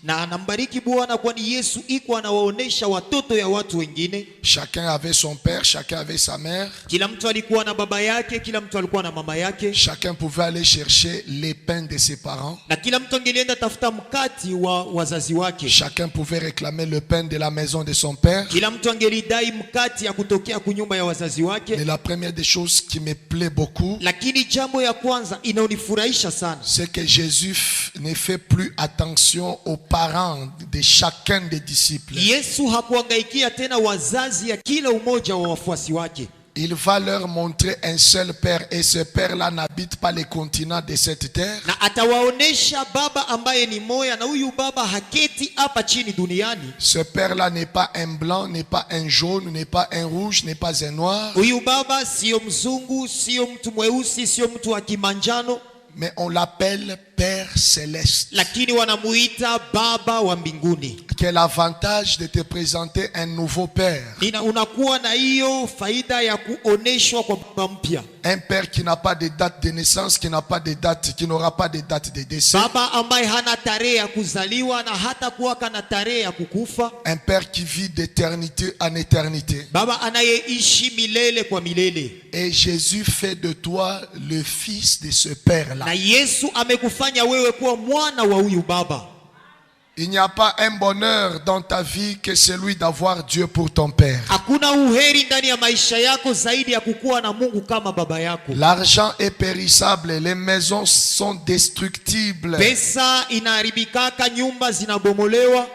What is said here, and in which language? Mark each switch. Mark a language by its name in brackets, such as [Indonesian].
[Swahili] Na anambariki Bwana, kwani Yesu iko anawaonesha watoto ya watu wengine. [French] Chacun avait son père, chacun avait sa mère. [Swahili] Kila mtu alikuwa na baba yake, kila mtu alikuwa na mama yake. [French] Chacun pouvait aller chercher les pains de ses parents. [Swahili] Na kila mtu angelienda tafuta mkati wa wazazi wake. [French] Chacun pouvait réclamer le pain de la maison de son père. [Swahili] Kila mtu angelidai mkati ya kutokea kunyumba ya wazazi wake. [French] Mais la première des choses qui me plaît beaucoup, [Swahili] lakini jambo ya kwanza inaonifurahisha sana, [French] c'est que Jésus ne fait plus attention aux parents de chacun des disciples. [Swahili] Yesu hakuangaikia tena wazazi ya kila umoja wa wafuasi wake. [French] Il va leur montrer un seul père et ce père-là n'habite pas les continents de cette terre. [Swahili] Na atawaonesha baba ambaye ni moya, na huyu baba haketi hapa chini duniani. [French] Ce père-là n'est pas un blanc, n'est pas un jaune, n'est pas un rouge, n'est pas un noir. [Swahili] Huyu baba sio mzungu, sio mtu mweusi, sio mtu wa kimanjano, [French] mais on l'appelle Père Céleste. [Swahili] lakini wanamuita baba wa mbinguni. [French] Quel avantage de te présenter un nouveau père. [Swahili] Unakuwa na hiyo faida ya kuoneshwa kwa baba mpya. [French] Un père qui n'a pas de date de naissance, qui n'a pas de date, qui n'aura pas de date de décès. [Swahili] Baba ambaye hana tarehe ya kuzaliwa na hata kuwa na tarehe ya kukufa. [French] Un père qui vit d'éternité en éternité. [Swahili] Baba anayeishi milele kwa milele. [French] Et Jésus fait de toi le fils de ce père-là. [Swahili] Na Yesu amekufanya wewe kuwa mwana wa huyu baba. [French] Il n'y a pas un bonheur dans ta vie que celui d'avoir Dieu pour ton Père. [Swahili] Hakuna uheri ndani ya maisha yako zaidi ya kukuwa na Mungu kama baba yako. [French] L'argent est périssable, les maisons sont destructibles. [Swahili] Pesa inaharibikaka, nyumba zinabomolewa.